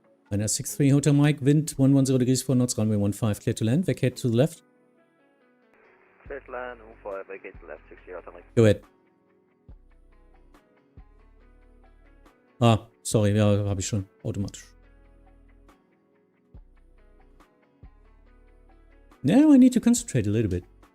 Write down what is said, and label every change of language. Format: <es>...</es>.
<en>Ryanair 63 Hotel Mike, wind 110 degrees 4 knots, runway 15, clear to land, vacate to the left. Clear to land, 15, vacate to the left, 60 Hotel Mike. Go ahead.</en> <de>Ah, sorry, ja, habe ich schon, automatisch.</de> <en>Now I need to concentrate a little bit.</en>